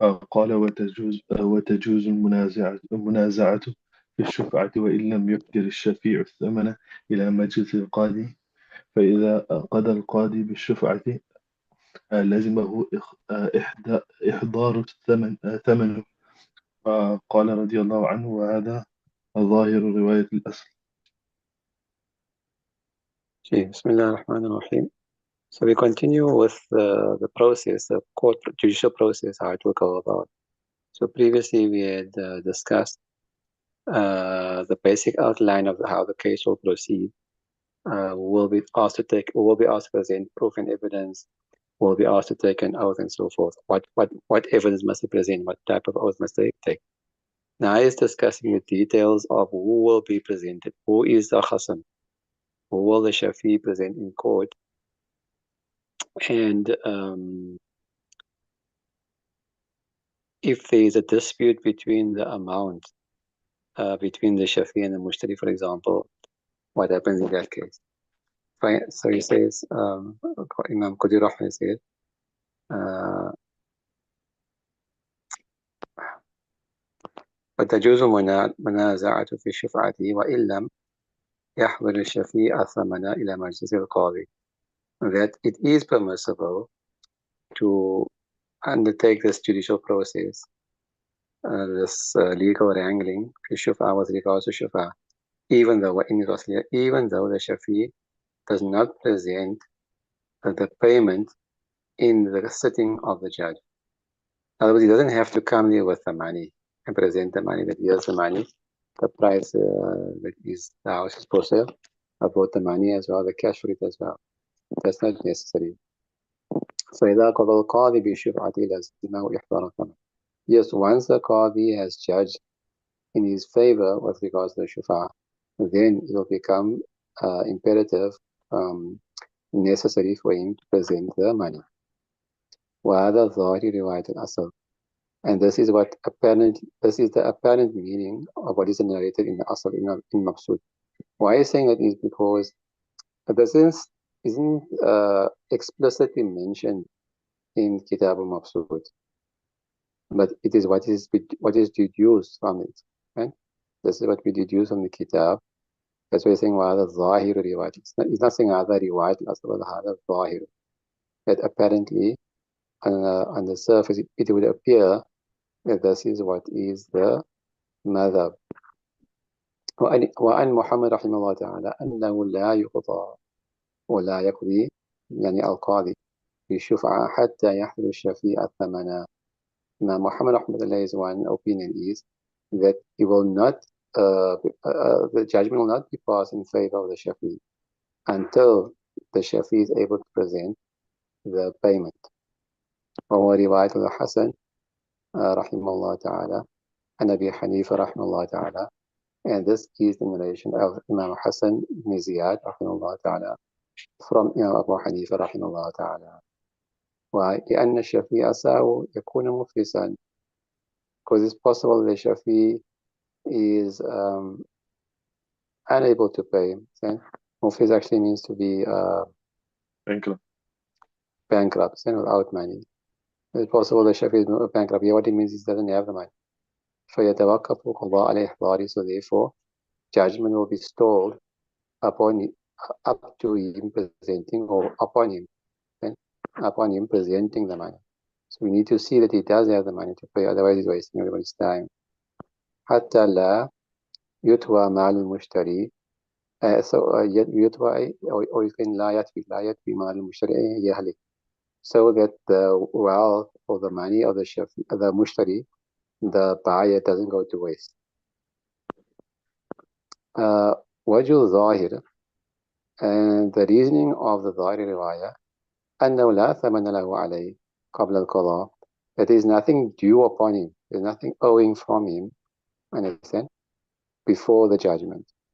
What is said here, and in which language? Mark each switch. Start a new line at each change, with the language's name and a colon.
Arabic: قال وتجوز المنازعة في الشفعة وإن لم يقدر الشفيع الثمن إلى مجلس القاضي، فإذا قضى القاضي بالشفعة لزمه إحضار ثمنه. قال رضي الله عنه: وهذا ظاهر رواية الأصل. بسم الله الرحمن الرحيم.
English: So we continue with the process, the court judicial process, how it will go about. So previously we had discussed the basic outline of how the case will proceed. Will be asked to present proof and evidence, will be asked to take an oath and so forth. What evidence must they present? What type of oath must they take? Now he is discussing the details of who will be presented. Who is the Khasam? Who will the Shafi present in court? And if there is a dispute between the amount, between the Shafi and the Mushtari, for example, what happens in that case? Fine. So he says, Imam Qudi Rahman says,
Arabic: وتجوز منازعة في الشفعة وإن لم يحضر الشفيع الثمن إلى مجلس القاضي.
English: That it is permissible to undertake this judicial process, this legal wrangling, shufa with regards to shufa, even though the shafi does not present the payment in the sitting of the judge. In other words, he doesn't have to come there with the money and present the money, that here's the money, the price that is the house is for sale. I brought the money as well, the cash for it as well. That's not necessary.
Arabic: فإذا قضى القاضي بشفعة لازمه إحضار الثمن.
English: Yes, once the Qadi has judged in his favor with regards to the Shufa, then it will become imperative, necessary for him to present the money.
Arabic: وهذا ظاهر رواية الأصل.
English: And this is the apparent meaning of what is narrated in the Asl, in Maqsood. Why is saying that is because this isn't explicitly mentioned in Kitab al-Maqsood, but it is what is deduced from it. Right? This is what we deduce from the Kitab. That's why he's saying
Arabic: وَهَذَا الظَّاهِرُ رِوَايَةٍ.
English: He's not saying
Arabic: هذا رواية الأصل,
English: but
Arabic: هذا الظاهر.
English: That apparently on the surface it would appear that this is what is the madhab.
Arabic: وعن محمد رحمه الله تعالى أنه لا يقضى ولا يقضي يعني القاضي بالشفعة حتى يحضر الشفيع الثمن.
English: Now Muhammad Rahmatullah, one opinion is that he will not, the judgment will not be passed in favor of the Shafi until the Shafi is able to present the payment.
Arabic: وهو رواية الحسن رحمه الله تعالى عن أبي حنيفة رحمه الله تعالى.
English: And this is the narration of Imam Hassan ibn Ziyad
Arabic: رحمه الله تعالى
English: from Imam Abu Hanifa
Arabic: رحمه الله تعالى.
English: Why?
Arabic: لأن الشفيع ساو يكون مفلسا.
English: Because it's possible the Shafi is unable to pay. Muflis actually means to be bankrupt, without money. It's possible the Shafi is bankrupt. Yeah, what it means is he doesn't have the money. فيتوقف قضاء على إحضاره. So therefore, judgment will be stalled up to him presenting, or upon him presenting the money. So we need to see that he does have the money to pay, otherwise he's wasting everybody's time.
Arabic: حتى لا يتوى مال المشتري يتبع
English: or you can
Arabic: لا يتبع مال المشتري يهلك.
English: So that the wealth or the money of the mushtari, the buyer, doesn't go to waste.
Arabic: وجه الظاهر,
English: and the reasoning of the
Arabic: ظاهر رواية أنه لا ثمن له عليه قبل القضاء,
English: that there is nothing due upon him, there is nothing owing from him, understand, before the judgment.